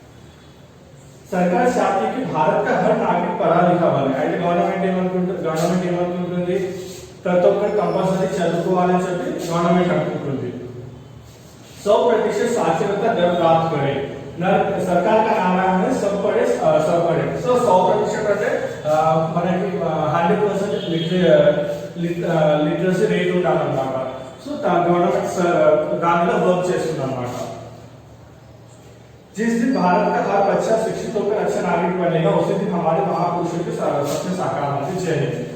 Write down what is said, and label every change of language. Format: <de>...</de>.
<hi>सरकार चाहती है कि भारत का हर नागरिक पढ़ा लिखा बने.</hi> <te>అయితే గవర్నమెంట్ ఏమనుకుంటుంది, ప్రతి ఒక్కరు కంపల్సరీ చదువుకోవాలని చెప్పి గవర్నమెంట్ అనుకుంటుంది.</te> <hi>100% साक्षरता दर प्राप्त करे. सरकार का नाम है सब पढ़े.</hi> <te>సో 100% అంటే మనకి 100% లిటరసీ రేట్ ఉండాలన్నమాట. సో గవర్నమెంట్ దానిలో వర్క్ చేస్తుంది అన్నమాట.</te> <hi>जिस दिन भारत का हर बच्चा शिक्षित होकर अच्छा नागरिक बनेगा, उसी दिन हमारे महापुरुषों के सपने साकार होते चाहिए.</hi>